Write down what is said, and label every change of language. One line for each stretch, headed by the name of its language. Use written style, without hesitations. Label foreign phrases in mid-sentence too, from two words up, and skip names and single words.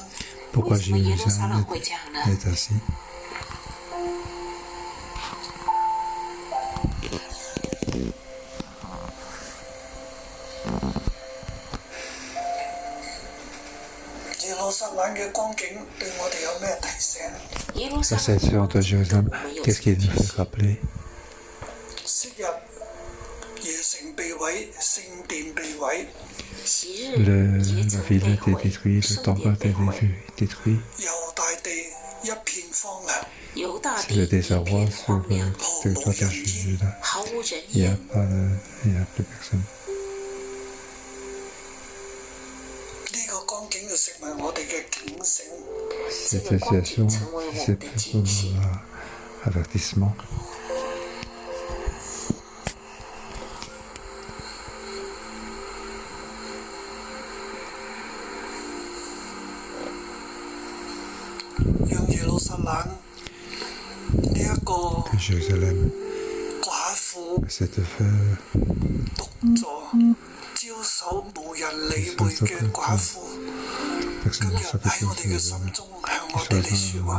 Cantonese: 為什麼耶路撒冷會這樣呢？耶路撒冷嘅光景對我哋有咩提醒？
French: La situation de Jérusalem, qu'est-ce qu'il nous fait rappeler?
Cantonese: 昔日耶城被毀，聖殿被毀。
French: La ville a été détruite, le temple a été détruit.
Cantonese: 猶大地一片荒涼。
French: C'est le désarroi sur le territoire de Juda. Il n'y a plus personne.
Cantonese: 呢個光景就成為我哋嘅警醒。
French: Cette situation, c'est pour avertissement.
Cantonese: 讓耶路撒冷呢一個寡婦獨坐招手無人理會嘅寡婦，今日喺我哋嘅心中向我哋嚟説話。